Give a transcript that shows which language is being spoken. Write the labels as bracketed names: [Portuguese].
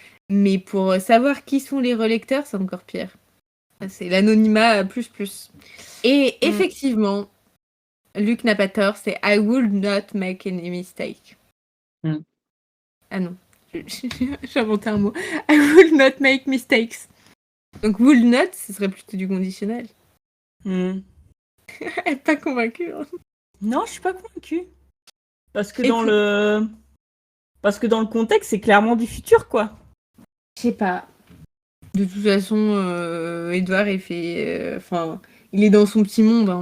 [French] Mais pour savoir qui sont les relecteurs, c'est encore pire. C'est l'anonymat plus plus. Et effectivement, Luc n'a pas tort, c'est [English] I would not make any mistake. [French] Ah non, j'ai inventé un mot. [English] I would not make mistakes. [French] Donc [English] would not, [French] ce serait plutôt du conditionnel. Elle est pas convaincue. Hein. Non, je suis pas convaincue. Parce que dans le contexte, c'est clairement du futur, quoi. Je sais pas. De toute façon, Edouard, il fait... il est dans son petit monde. Hein.